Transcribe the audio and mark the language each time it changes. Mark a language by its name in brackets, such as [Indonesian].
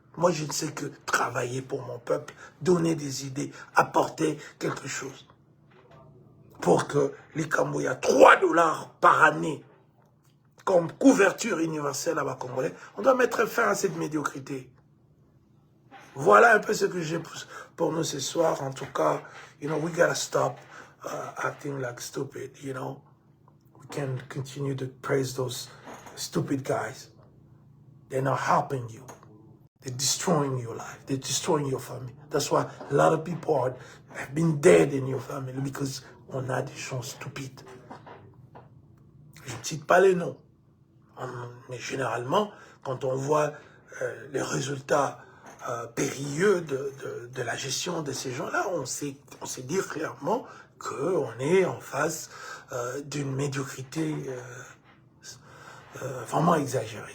[French] Moi, je ne sais que travailler pour mon peuple, donner des idées, apporter quelque chose. Pour que les Cambodgiens, 3 $ par année, comme couverture universelle à la Congolais, on doit mettre fin à cette médiocrité. Voilà un peu ce que j'ai pour nous ce soir. En tout cas, [English] we gotta stop acting like stupid, We can continue to praise those stupid guys. They're not helping you. They're destroying your life. They're destroying your family. That's why a lot of people have been dead in your family because [French] on a des gens stupides. Je ne cite pas les noms. Mais généralement, quand on voit les résultats périlleux de la gestion de ces gens-là, on sait dire clairement qu'on est en face d'une médiocrité vraiment exagérée.